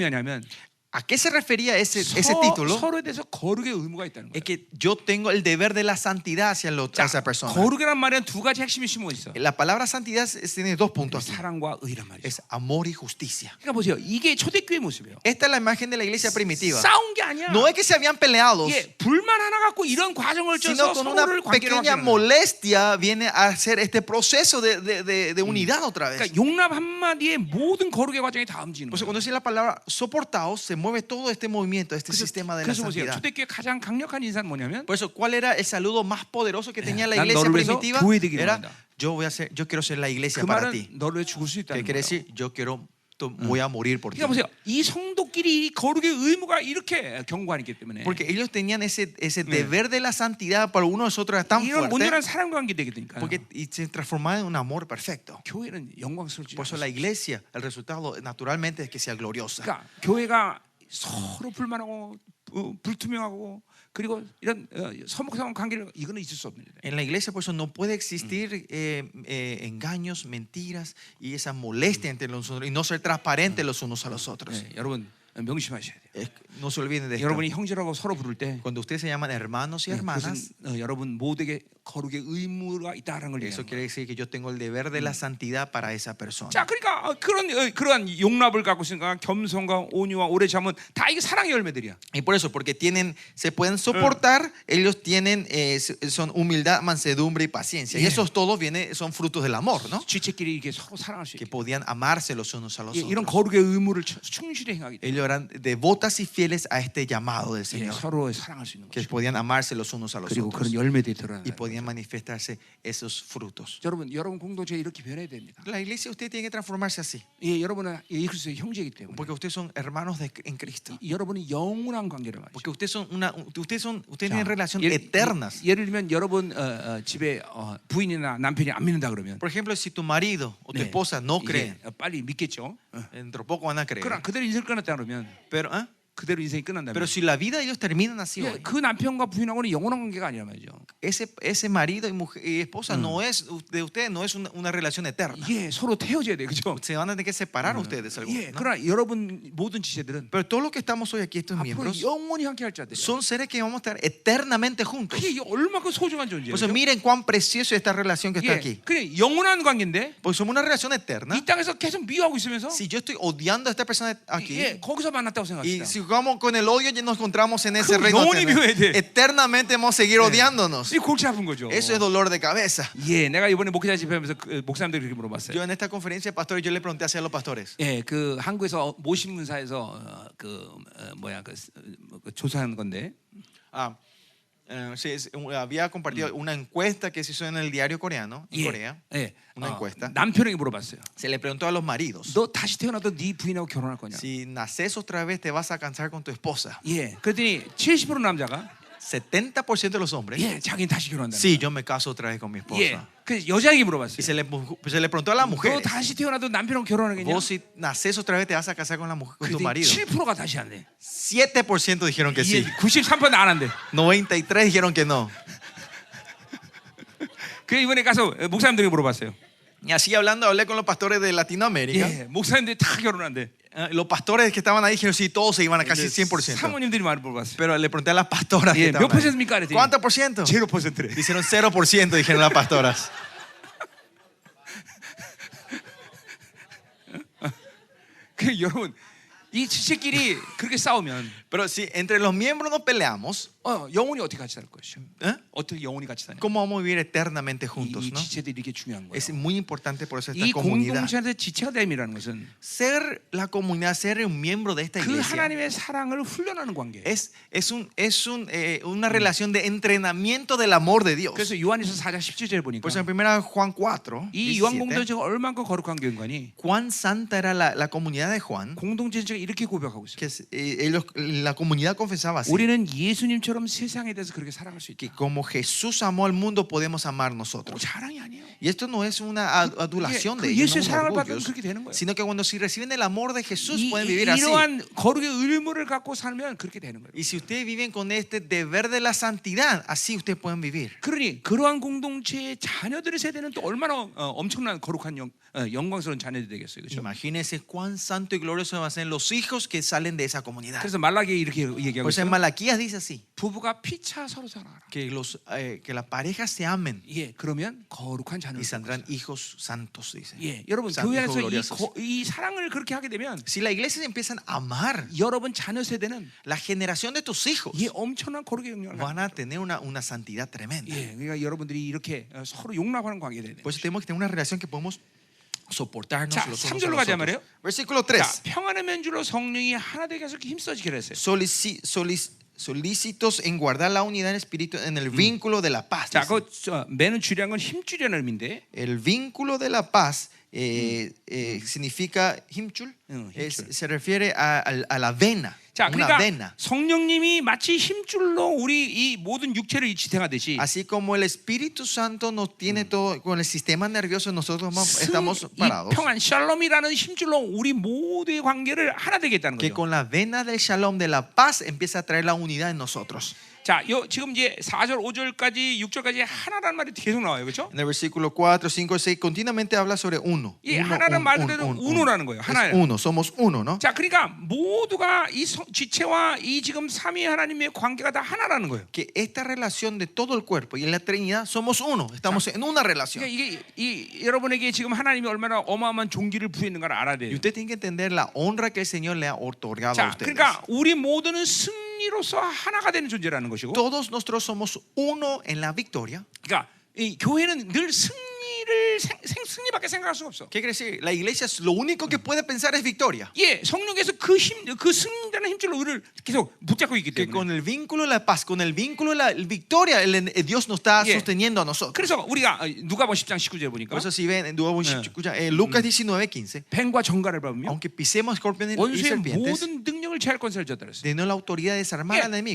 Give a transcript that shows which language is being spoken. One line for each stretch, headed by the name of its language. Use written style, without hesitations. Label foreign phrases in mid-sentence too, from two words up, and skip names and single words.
Korean: 뭘 의미하냐면
Spanish: ¿A qué se refería ese título?
Korean: 서로에 대해서 거룩의 의무가 있다는
Spanish: Es
Korean: 거예요.
Spanish: que yo tengo el deber de la santidad hacia esa persona.
Korean: 거룩이란 말에는 두 가지 핵심이 심어 있어.
Spanish: La palabra santidad tiene dos puntos aquí.
Korean: 사랑과 의란 말이죠.
Spanish: Es amor y justicia.
Korean: 그러니까 보세요. 이게 초대교회 모습이에요.
Spanish: Esta es la imagen de la iglesia primitiva.
Korean: 싸운 게 아니야.
Spanish: No es que se habían peleado,
Korean: 예, 불만 하나 갖고 이런 과정을
Spanish: sino
Korean: 쪄서
Spanish: con una
Korean: 서로를 관계로
Spanish: pequeña
Korean: 하는 거예요.
Spanish: molestia viene a hacer este proceso de unidad otra vez.
Korean: 그러니까 용납 한마디에 모든 거룩의 과정이 다 움직이는
Spanish: Por eso
Korean: 거예요.
Spanish: cuando dice la palabra soportados, se mueve todo este movimiento, este sistema de la
Korean: 그래서 보세요.
Spanish: santidad.
Korean: 초대교회 가장 강력한 인사는 뭐냐면
Spanish: Por eso, ¿cuál era el saludo más poderoso que tenía la
Korean: 난
Spanish: iglesia
Korean: 너를 위해서
Spanish: primitiva?
Korean: 교회 되기를
Spanish: Era,
Korean: 원한다.
Spanish: yo quiero ser la iglesia
Korean: 그
Spanish: para
Korean: 말은
Spanish: ti.
Korean: 너를 위해 죽을 수
Spanish: ¿Qué
Korean: 있다는
Spanish: quiere
Korean: 거예요.
Spanish: decir? Yo voy a morir por ti.
Korean: 그러니까 보세요. 이 성도끼리 이 거룩의 의무가 이렇게 견고하기 때문에
Spanish: Porque ellos tenían ese deber de la santidad para uno de nosotros era tan
Korean: 이런 온전한
Spanish: fuerte
Korean: 사랑 관계 되게 되니까.
Spanish: porque y se transformaba en un amor perfecto.
Korean: 교회는 영광스럽지.
Spanish: Por eso la iglesia, el resultado naturalmente es que sea gloriosa.
Korean: 그러니까 교회가 서로 불만하고 불투명하고 그리고 이런 서먹서먹한 관계를 이거는 있을 수 없습니다.
Spanish: En la iglesia por eso no puede existir engaños, mentiras y esa molestia entre nosotros y no ser transparentes los unos a los otros.
Korean: 네, 여러분 명심하셔야 돼요.
Spanish: No se olviden de esto.
Korean: 여러분이 형제라고 서로 부를 때
Spanish: Cuando ustedes se llaman hermanos y hermanas,
Korean: 그것은 여러분 모두에게 거룩의 의무가 있다는 걸
Spanish: eso
Korean: 얘기하는
Spanish: quiere
Korean: 거예요.
Spanish: decir que yo tengo el deber de la santidad para esa persona.
Korean: 자, 그러니까 그러한 용납을 갖고 있으니까 겸손과 온유와 오래 참은 다 이게 사랑의 열매들이야.
Spanish: Y por eso, porque se pueden soportar, ellos tienen, son humildad, mansedumbre y paciencia. Y Yeah. esos todos son frutos del amor, ¿no?
Korean: 지체끼리 이렇게 서로 사랑할 수
Spanish: Que
Korean: 있게.
Spanish: podían amarse los unos a los
Korean: 이런
Spanish: otros.
Korean: 거룩의 의무를 충실히 행하기 때문에
Spanish: Ellos eran devotas y fieles a este llamado del Señor.
Korean: 서로 사랑할 수 있는
Spanish: Que
Korean: 거죠.
Spanish: podían amarse los unos a los
Korean: 그리고
Spanish: otros.
Korean: 그런 열매들이 드러나는
Spanish: Y
Korean: 거예요.
Spanish: podían manifestarse esos frutos.
Korean: 여러분 공동체 이렇게 변해야 됩니다.
Spanish: La iglesia, usted tiene que transformarse así.
Korean: 예, 여러분은 예수 그리스도의 형제이기 때문에.
Spanish: Porque ustedes son hermanos en Cristo.
Korean: 여러분이 영원한 관계를 가지고.
Spanish: Porque ustedes tienen relaciones eternas.
Korean: 예를 들면 여러분 집에 부인이나 남편이 안 믿는다 그러면
Spanish: Por ejemplo, si tu marido o tu
Korean: 네,
Spanish: esposa no
Korean: 이제
Spanish: creen,
Korean: 빨리 믿겠죠.
Spanish: dentro de poco van a creer.
Korean: 그러나 그대로 인생 끝났다 그러면 그대로 인생이 끝난다면
Spanish: Pero si la vida de ellos terminan así
Korean: 예,
Spanish: hoy,
Korean: 그 남편과 부인하고는 영원한 관계가 아니란 말이죠.
Spanish: ese marido y esposa no es de ustedes, no es una relación eterna.
Korean: 예, 서로 태어져야 돼, 그렇죠?
Spanish: Se van a tener que separar ustedes algunos,
Korean: 예,
Spanish: ¿no?
Korean: 그러나 여러분 모든 지체들은
Spanish: Pero todos los que estamos hoy aquí, estos
Korean: 앞으로
Spanish: miembros,
Korean: 영원히 함께할 자들이야.
Spanish: son seres que vamos a estar eternamente juntos.
Korean: 그게 얼마큼 소중한 존재예요.
Spanish: Por eso miren cuán preciosa es esta relación que está
Korean: 예,
Spanish: aquí.
Korean: 그래 영원한 관계인데
Spanish: Porque somos una relación eterna.
Korean: 이 땅에서 계속 미워하고 있으면서
Spanish: Si yo estoy odiando a esta persona aquí,
Korean: 예, 거기서 만났다고
Spanish: y
Korean: 생각합시다.
Spanish: si jugamos con el odio, ya nos encontramos en ese
Korean: 그럼
Spanish: reino
Korean: 영원히 미워해야 돼.
Spanish: eternamente vamos a seguir odiándonos.
Korean: 이 골치 아픈 거죠.
Spanish: Eso es dolor de cabeza.
Korean: 예, 내가 이번에 목회자 집회하면서 목사님들 그렇게 물어봤어요.
Spanish: Yo en esta conferencia, pastor, yo le pregunté hacia los pastores.
Korean: 예, 그 한국에서 모신문사에서 조사한 건데.
Spanish: Había compartido una encuesta que se hizo en el diario coreano, en Corea.
Korean: 예,
Spanish: Una encuesta.
Korean: 남편에게 물어봤어요.
Spanish: Se le preguntó a los maridos:
Korean: 너 다시 태어나도 네 부인하고 결혼할 거냐?
Spanish: si naces otra vez, te vas a casar con tu esposa.
Korean: 예, 그랬더니 70% 남자가
Spanish: 70% de los hombres:
Korean: 예, 자기는 다시 결혼한다.
Spanish: sí, yo me caso otra vez con mi esposa.
Korean: 예, 그 여자에게
Spanish: Y
Korean: 물어봤어요.
Spanish: se le preguntó a las
Korean: 너
Spanish: mujeres:
Korean: 다시 태어나도 남편하고 결혼하겠냐?
Spanish: vos si naces otra vez, te vas a casar con tu
Korean: 그랬더니
Spanish: marido.
Korean: 7%가 다시 안 돼.
Spanish: 7% dijeron que sí.
Korean: 93%는 안 한대.
Spanish: 93 dijeron que no.
Korean: 그 이번에 가서 목사님들에게 물어봤어요.
Spanish: Y así hablando, hablé con los pastores de Latinoamérica.
Korean: 예, 목사님들이 다 결혼한대.
Spanish: Los pastores que estaban ahí dijeron sí, todos se iban a casi 100%.
Korean: 사모님들이 많이 물어봤어요.
Spanish: Pero le pregunté a las pastoras que
Korean: 예, 몇
Spanish: estaban ahí,
Korean: 퍼센트입니까? 그랬더니
Spanish: ¿cuánto por ciento?
Korean: 0%래.
Spanish: Dijeron 0%, dijeron las pastoras.
Korean: 그 여러분 이 지체끼리 그렇게 싸우면
Spanish: Pero si entre los miembros nos peleamos,
Korean: 영원히 어떻게 같이 살 것이요?
Spanish: ¿eh?
Korean: 어떻게 영원히 같이 사냐?
Spanish: ¿cómo vamos a vivir eternamente
Korean: 이
Spanish: juntos? ¿no?
Korean: 지체들이 이게 중요한 거예요.
Spanish: Es muy importante por eso esta
Korean: 이
Spanish: comunidad.
Korean: 공동체에서 지체가 됨이라는 것은
Spanish: Ser la comunidad, ser un miembro de esta
Korean: 그
Spanish: iglesia,
Korean: 하나님의 사랑을 훈련하는 관계.
Spanish: una relación de entrenamiento del amor de Dios.
Korean: 그래서 요한에서 4장 17절에 보니까
Spanish: Por eso en 1 Juan 4,
Korean: 이 요한
Spanish: 17,
Korean: 공동체가 얼마큼 거룩한 교회관이
Spanish: cuán santa era la comunidad de Juan,
Korean: 공동체가 이렇게 고백하고 있어요.
Spanish: que la comunidad confesaba así,
Korean: 우리는 예수님처럼 세상에 대해서 그렇게 사랑할 수 있다.
Spanish: que como Jesús amó al mundo, podemos amar nosotros.
Korean: 자랑이 아니에요.
Spanish: Y esto no es una adulación de
Korean: 그
Spanish: ellos,
Korean: 예수의
Spanish: no
Korean: 사랑을
Spanish: un
Korean: 받으면
Spanish: orgullo,
Korean: 그렇게 되는 거예요.
Spanish: sino que cuando si reciben el amor de Jesús pueden vivir así.
Korean: 이러한 거룩의 의무를 갖고 살면 그렇게 되는 거예요.
Spanish: Y si ustedes viven con este deber de la santidad, así ustedes pueden vivir.
Korean: 그러니 그러한 공동체의 자녀들의 세대는 또 얼마나 엄청난 거룩한 영광스러운 자녀들이 되겠어요, 그렇죠?
Spanish: Imagínense cuán santo y glorioso van a ser los hijos que salen de esa comunidad.
Korean: 그래서 말라기에 이렇게 얘기하고
Spanish: Por eso en
Korean: 있어요.
Spanish: Malaquías dice así,
Korean: 부부가 피차 서로 사랑하라.
Spanish: que las parejas se amen
Korean: 예, 그러면 거룩한 자녀를
Spanish: y saldrán
Korean: 낳을 것이다.
Spanish: hijos santos, dice.
Korean: 예, 여러분
Spanish: Santos,
Korean: 교회 안에서
Spanish: gloriosos.
Korean: 이 사랑을 그렇게 하게 되면
Spanish: Si la iglesia empiezan a amar,
Korean: 여러분 자녀 세대는
Spanish: la generación de tus hijos
Korean: 이 엄청난 거룩의 영향을
Spanish: van a tener una santidad tremenda.
Korean: 예, 그러니까 여러분들이 이렇게 서로 용납하는 관계가 돼야 돼.
Spanish: Por eso tenemos que tener una relación que podemos soportarnos
Korean: 자,
Spanish: los unos
Korean: 3절로
Spanish: a los
Korean: 가자
Spanish: otros.
Korean: 말이에요.
Spanish: Versículo
Korean: 자,
Spanish: 3.
Korean: 평안의 면주로 성령이 하나 되게 해서 힘써 지키라 했어요.
Spanish: Solícitos en guardar la unidad del espíritu en el vínculo de la paz.
Korean: 자,
Spanish: dice.
Korean: 그 매는 줄이란 건 힘줄이라는 의미인데
Spanish: El vínculo de la paz significa himchul, himchul. se refiere a la vena,
Korean: 자,
Spanish: una
Korean: 그러니까
Spanish: vena.
Korean: 성령님이 마치 힘줄로 우리 이 모든 육체를 지탱하듯이
Spanish: Así como el Espíritu Santo nos tiene todo con el sistema nervioso, nosotros estamos
Korean: 이
Spanish: parados.
Korean: 평안 샬롬이라는 힘줄로 우리 모두의 관계를 하나 되겠다는
Spanish: Que
Korean: 거죠.
Spanish: con la vena del shalom de la paz empieza a traer la unidad en nosotros.
Korean: 자, 지금 이제 4절, 5절까지, 6절까지 하나라는 말이 계속 나와요, 그렇죠?
Spanish: En el versículo 4, 5, 6 continuamente habla sobre uno.
Korean: 이 하나는 말 그대로 uno라는 거예요. 하나예요.
Spanish: Uno, somos uno, ¿no?
Korean: 자, 그러니까 모두가 이 지체와 이 지금 삼위 하나님의 관계가 다 하나라는 거예요.
Spanish: Que esta relación de todo el cuerpo y en la Trinidad somos uno, estamos en una relación.
Korean: 그러니까 이게 여러분에게 지금 하나님이 얼마나 어마어마한 종기를 부여했는가를 알아야 돼요.
Spanish: Y usted tiene que entender la honra que el Señor le ha otorgado a
Korean: 자,
Spanish: ustedes.
Korean: 그러니까 우리 모두는 승리로서 하나가 되는 존재라는 것이고,
Spanish: Todos nosotros somos uno en la victoria.
Korean: 그러니까 이 교회는 늘 승리를 승리밖에 생각할 수가 없어.
Spanish: ¿Qué quiere decir? La iglesia lo único que puede pensar es victoria.
Korean: 예, 성령께서 그 승리라는 힘줄로 우리를 계속 붙잡고 있기
Spanish: Que
Korean: 때문에.
Spanish: con el vínculo de la paz, con el vínculo de la victoria, Dios nos está Yeah. sosteniendo a nosotros.
Korean: 그래서 우리가 누가복음 10장 19절 보니까
Spanish: Por eso si ven, Lucas 19:15,
Korean: 뱀과 정갈을 밟으며
Spanish: aunque pisemos escorpiones y
Korean: 원수의
Spanish: serpientes,
Korean: 모든 능력을 제할 권세를 줬다 그랬어요.
Spanish: tenemos la autoridad de desarmar
Korean: 예,
Spanish: al enemigo,